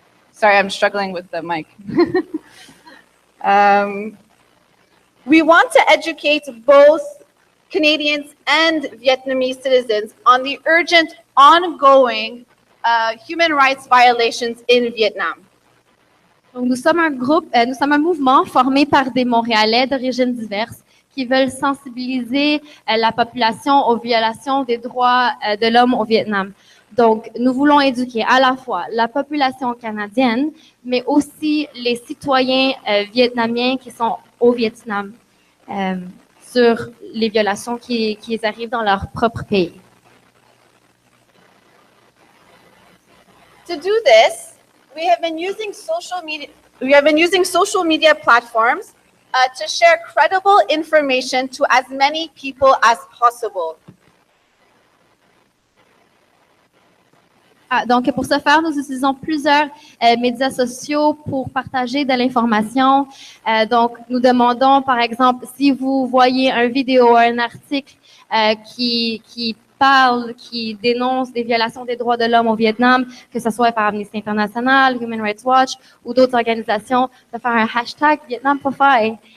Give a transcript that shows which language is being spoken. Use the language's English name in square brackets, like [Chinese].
[English] Sorry, I'm struggling with the mic. We want to educate both Canadians and Vietnamese citizens on the urgent, ongoing human rights violations in Vietnam. [French] Donc, nous sommes un mouvement formé par des Montréalais d'origines diverses qui veulent sensibiliser la population aux violations des droits de l'homme au Vietnam. Donc, nous voulons éduquer à la fois la population canadienne, mais aussi les citoyens vietnamiens qui sont au Vietnam sur les violations qui arrivent dans leur propre pays. [English] To do this, we have been using social media platforms to share credible information to as many people as possible. [French] Donc, pour ce faire, nous utilisons plusieurs médias sociaux pour partager de l'information. Donc, nous demandons, par exemple, si vous voyez une vidéo, un article qui parle, qui dénonce des violations des droits de l'homme au Vietnam, que ce soit par Amnesty International, Human Rights Watch ou d'autres organisations, de faire un hashtag Vietnamplify.